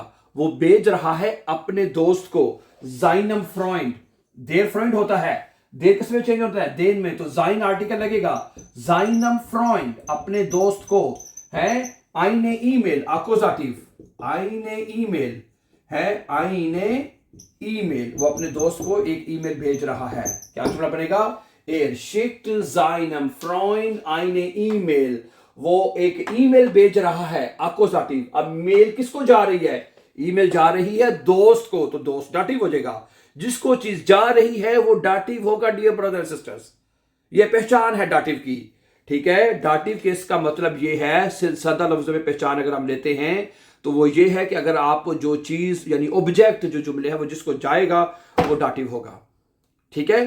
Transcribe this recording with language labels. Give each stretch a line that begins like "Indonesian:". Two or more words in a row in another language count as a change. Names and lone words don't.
Hindi: वो भेज रहा है अपने दोस्त को।
German: seinem Freund, der Freund
Hindi: होता है, देर किसमें चेंज होता है? देन में, तो जाइन आर्टिकल लगेगा।
German: seinem Freund
Hindi: अपने दोस्त को है
German: eine E-Mail,
Hindi: अकोजाटिव
German: eine E-Mail
Hindi: है,
German: eine E-Mail,
Hindi: वो अपने दोस्त को एक ईमेल भेज रहा है। क्या जुमला बनेगा?
German: Er schickt seinem Freund eine E-Mail,
Hindi: वो एक ईमेल भेज रहा है, अकोजाटिव। अब मेल किसको जा रही है? ईमेल जा रही है दोस्त को, तो दोस्त डाटिव हो जाएगा। जिसको चीज जा रही है वो डाटिव होगा।
English: dear brother sisters,
Hindi: ये पहचान है डाटिव की, ठीक है। डाटिव केस का मतलब ये है, सादा लफ्जों में पहचान अगर हम लेते हैं तो वो ये है कि अगर आप जो चीज यानी ऑब्जेक्ट जो जुमले है वो जिसको जाएगा वो डाटिव होगा, ठीक है।